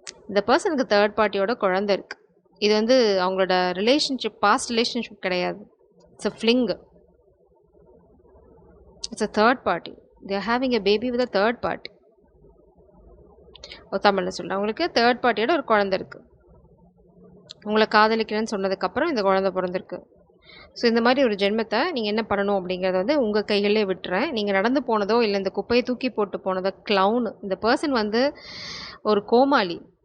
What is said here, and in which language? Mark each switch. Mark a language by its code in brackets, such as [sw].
[ta] இந்த பர்சனுக்கு தேர்ட் பார்ட்டியோட குழந்தை இருக்கு. இது வந்து அவங்களோட ரிலேஷன்ஷிப், பாஸ்ட் ரிலேஷன்ஷிப் கிடையாது. [en] It's a fling. It's a third party. They are having a baby with a third party. [ta] தமிழில் சொல்கிறேன், அவங்களுக்கு தேர்ட் பார்ட்டியோட ஒரு குழந்தை இருக்குது. உங்களை காதலிக்கிறேன்னு சொன்னதுக்கப்புறம் இந்த குழந்தை பிறந்திருக்கு. ஸோ இந்த மாதிரி ஒரு ஜென்மத்தை நீங்கள் என்ன பண்ணணும் அப்படிங்கிறத வந்து உங்கள் கைகளிலே விட்டுறேன். நீங்கள் நடந்து போனதோ இல்லை இந்த குப்பையை தூக்கி போட்டு போனதோ க்ளவுன். இந்த பர்சன் வந்து ஒரு கோமாளி.